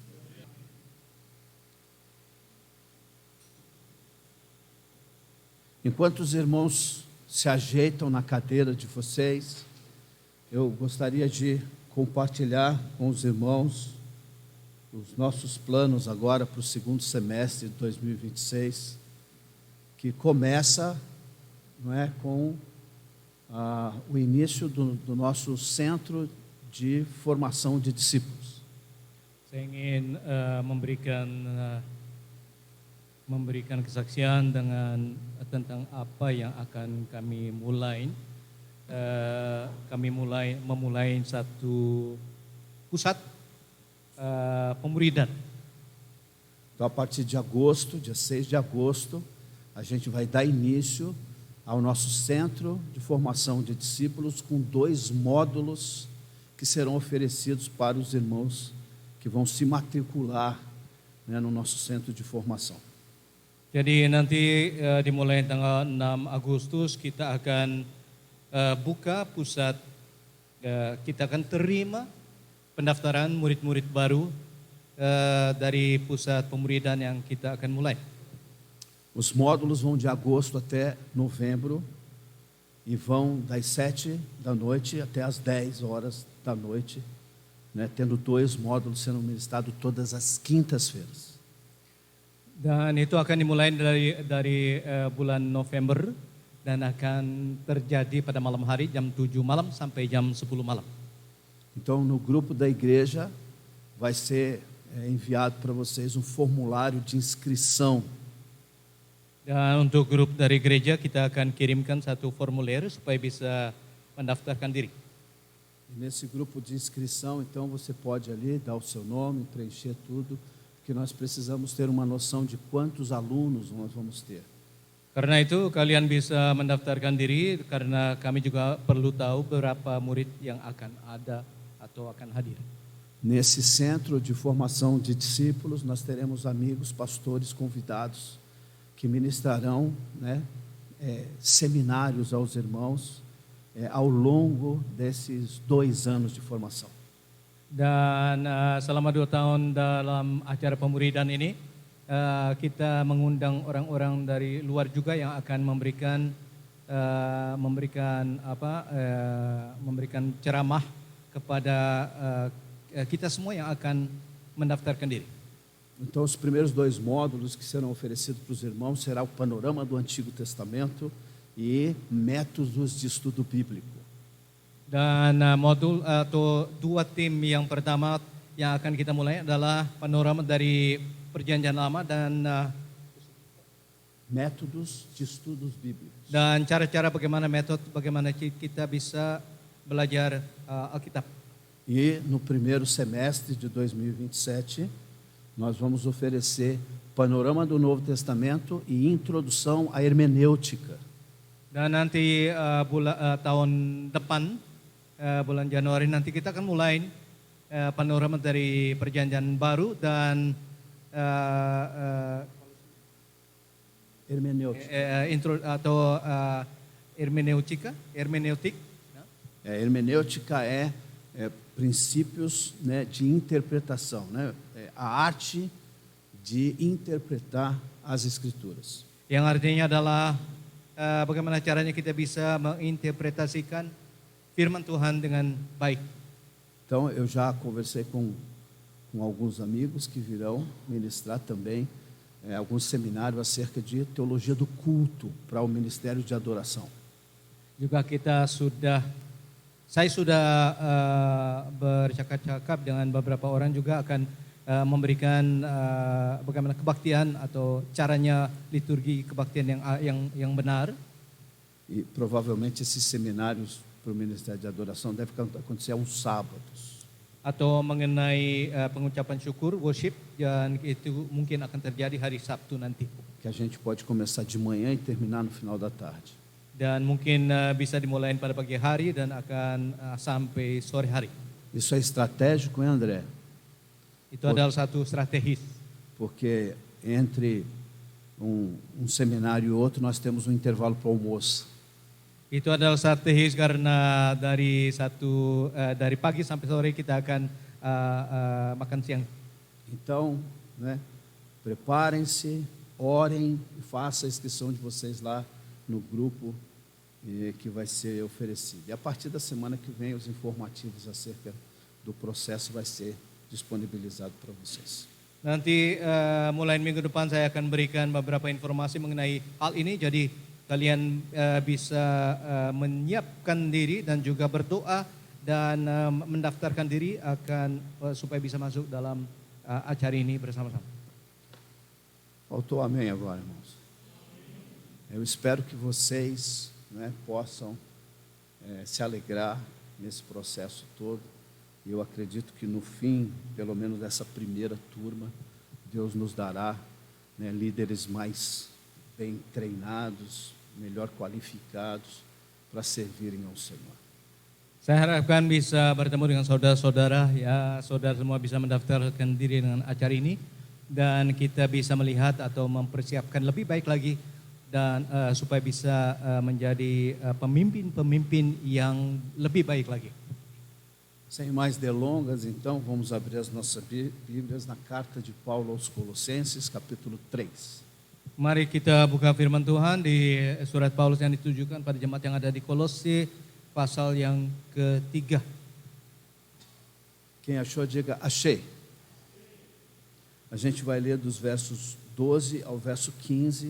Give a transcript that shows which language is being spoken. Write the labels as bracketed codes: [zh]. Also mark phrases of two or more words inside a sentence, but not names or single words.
[pt] Enquanto os irmãos se ajeitam na cadeira de vocês, eu gostaria de compartilhar com os irmãos os nossos planos agora para o segundo semestre de 2026, que começa, com o início do nosso centro de formação de discípulos. [id] Saya ingin memberikan kesaksian tentang apa yang akan kami mulai. Kami memulai satu pusat pemuridan. [pt] Então, a partir de agosto, dia 6 de agosto, a gente vai dar início ao nosso centro de formação de discípulos com 2 módulos que serão oferecidos para os irmãos que vão se matricular no nosso centro de formação. [id] Jadi nanti dimulai tanggal 6 Agustus kita akan buka pusat, kita akan terima pendaftaran murid-murid baru dari pusat pemuridan yang kita akan mulai. [pt] Os módulos vão de agosto até novembro e vão das 7 da noite até as 10 horas da noite, tendo 2 módulos sendo ministrados todas as quintas-feiras. [id] Dan itu akan dimulai dari bulan November dan akan terjadi pada malam hari jam 7 malam sampai jam 10 malam. [pt] Então, no grupo da igreja, vai ser enviado para vocês um formulário de inscrição. [id] Dan untuk grup dari gereja kita akan kirimkan satu formulir supaya bisa mendaftarkan diri. [pt] E nesse grupo de inscrição, então, você pode ali dar o seu nome, preencher tudo, porque nós precisamos ter uma noção de quantos alunos nós vamos ter. [id] Karena itu kalian bisa mendaftarkan diri karena kami juga perlu tahu berapa murid yang akan ada atau akan hadir. [pt] Nesse centro de formação de discípulos, nós teremos amigos, pastores convidados que ministrarão, né, seminários aos irmãos ao longo desses 2 anos de formação. [id] Dan selama 2 tahun dalam acara pemuridan ini, kita mengundang orang-orang dari luar juga yang akan memberikan ceramah kepada kita semua yang akan mendaftarkan diri. [pt] Então, os primeiros 2 módulos que serão oferecidos para os irmãos será o panorama do Antigo Testamento e métodos de estudo bíblico. [id] Dan modul atau 2 tim yang pertama yang akan kita mulai adalah panorama dari Perjanjian Lama dan [pt] métodos de estudos bíblicos. [id] Dan cara-cara bagaimana kita bisa belajar Alkitab. [pt] E no primeiro semestre de 2027, nós vamos oferecer panorama do Novo Testamento e introdução à hermenêutica. [id] Dan nanti tahun depan, bulan Januari nanti kita akan mulai panorama dari Perjanjian Baru dan hermenêutica. [pt] Hermenêutica é princípios, né, de interpretação, né? A arte de interpretar as Escrituras. [id] Yang artinya adalah bagaimana caranya kita bisa menginterpretasikan firman Tuhan dengan baik. [pt] Então, eu já conversei com alguns amigos que virão ministrar também alguns seminários acerca de teologia do culto para o ministério de adoração. [id] Juga saya sudah bercakap-cakap dengan beberapa orang juga akan memberikan bagaimana kebaktian atau caranya liturgi kebaktian yang benar. [pt] E provavelmente esses seminários para o Ministério de Adoração devem acontecer aos sábados. [id] Atau mengenai pengucapan syukur, worship, dan itu mungkin akan terjadi hari Sabtu nanti. [pt] Que a gente pode começar de manhã e terminar no final da tarde. [id] Dan mungkin bisa dimulai pada pagi hari dan akan sampai sore hari. [pt] Isso é estratégico, hein, André? [id] Itu adalah satu strategis. [pt] Porque entre um seminário e outro nós temos um intervalo para o almoço. [id] Itu adalah strategis karena dari pagi sampai sore kita akan makan siang. [pt] Então, né, preparem-se, orem e façam a inscrição de vocês lá no grupo que vai ser oferecido. E a partir da semana que vem os informativos acerca do processo vai ser disponibilizado para vocês. [id] Nanti mulai minggu depan saya akan berikan beberapa informasi mengenai hal ini. Jadi kalian bisa menyiapkan diri dan juga berdoa dan mendaftarkan diri supaya bisa masuk dalam acara ini bersama-sama. [pt] Faltou amém agora, irmãos. Eu espero que vocês, né, possam se alegrar nesse processo todo. Eu acredito que no fim, pelo menos dessa primeira turma, Deus nos dará, né, líderes mais bem treinados, melhor qualificados para servirem ao Senhor. [id] Saya harapkan bisa bertemu dengan saudara-saudara, ya saudara semua bisa mendaftarkan diri dengan acara ini dan kita bisa melihat atau mempersiapkan lebih baik lagi dan supaya bisa menjadi pemimpin-pemimpin yang lebih baik lagi. [pt] Sem mais delongas, então, vamos abrir as nossas Bíblias na carta de Paulo aos Colossenses, capítulo 3. [id] Mari kita buka firman Tuhan di surat Paulus yang ditujukan pada jemaat yang ada di Kolose, pasal yang ketiga. [pt] Quem achou, diga achei. A gente vai ler dos versos 12 ao verso 15.